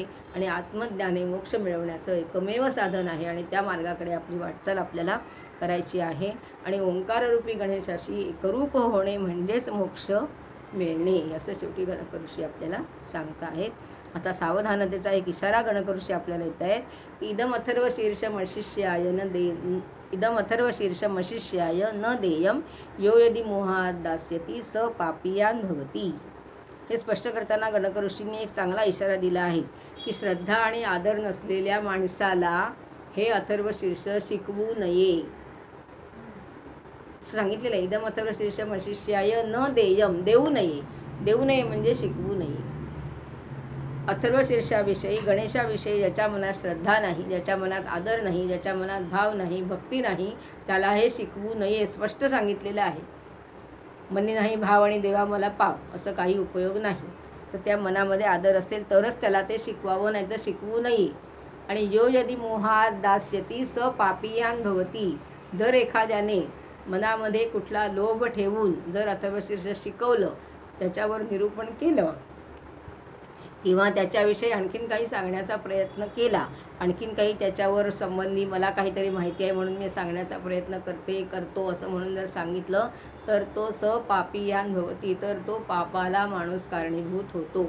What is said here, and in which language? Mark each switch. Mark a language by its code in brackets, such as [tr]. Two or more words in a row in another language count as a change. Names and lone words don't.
[mr] आणि आत्मज्ञाने मोक्ष मिळवण्याचं एकमेव साधन आहे. आणि त्या मार्गाकडे आपली वाटचाल आपल्याला करायची आहे. आणि ओंकाररूपी गणेशाशी एकरूप होणे म्हणजेच मोक्ष मिळणे, असं शेवटी गणक ऋषी आपल्याला सांगत आहेत. आता सावधानतेचा एक इशारा गणक ऋषी आपल्याला येत आहेत. [sa] इदम अथर्व शीर्षम अशिष्याय न दे इदम अथर्व शीर्षम अशिष्याय न देयम यो यदि मोहात दास्यती स पापियान भवती. [mr] हे स्पष्ट करताना गणक ऋषींनी एक चांगला इशारा दिला आहे की श्रद्धा आणि आदर नसलेल्या माणसाला हे अथर्व शीर्ष शिकवू नये. सांगितलेलं आहे, [sa] इदम अथर्व शीर्षम अशिष्याय न देयम, [mr] देऊ नये. देऊ नये म्हणजे शिकवू नये. अथर्व शीर्षाविषयी, गणेशाविषयी ज्याच्या मनात श्रद्धा नाही, ज्याच्या मनात आदर नाही, ज्याच्या मनात भाव नाही, भक्ती नाही, त्याला हे शिकवू नये, स्पष्ट सांगितलेलं आहे. मनी नाही भाव आणि देवा मला पाव, असं काही उपयोग नाही. तर त्या मनामध्ये आदर असेल तरच त्याला ते शिकवावं, नाही तर शिकवू नये. [sa] आणि यो यदि मोहात दास्यती स पापियान भवती. [mr] जर एखाद्याने मनामध्ये कुठला लोभ ठेवून जर अथर्वशीर्ष शिकवलं, त्याच्यावर निरूपण केलं किंवा त्याच्याविषयी आणखीन काही सांगण्याचा प्रयत्न केला, आणखीन काही त्याच्यावर संबंधी मला काहीतरी माहिती आहे म्हणून मी सांगण्याचा प्रयत्न करतो असं म्हणून जर सांगितलं, तर तो [sa] पापियान भवती, [mr] तर तो पापाला माणूस कारणीभूत होतो.